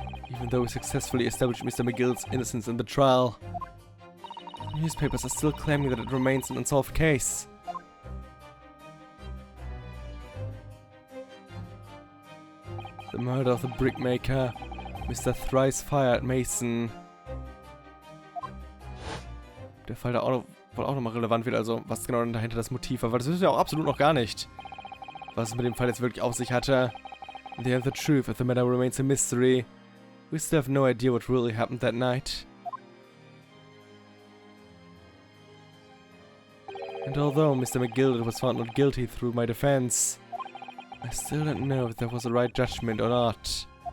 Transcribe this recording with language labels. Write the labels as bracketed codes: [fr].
[en] Even though we successfully established Mr. McGilded's innocence in the trial, the newspapers are still claiming that it remains an unsolved case. The murder of the brickmaker, Mr. Thrice-Fired Mason. [de] Der Fall da wohl auch nochmal relevant wird, also was genau dahinter das Motiv war, weil das wissen wir auch absolut noch gar nicht, was es mit dem Fall jetzt wirklich auf sich hatte. [en] In the end, the truth of the matter remains a mystery. We still have no idea what really happened that night. And although Mr. McGilded was found not guilty through my defense, I still don't know if that was the right judgment or not.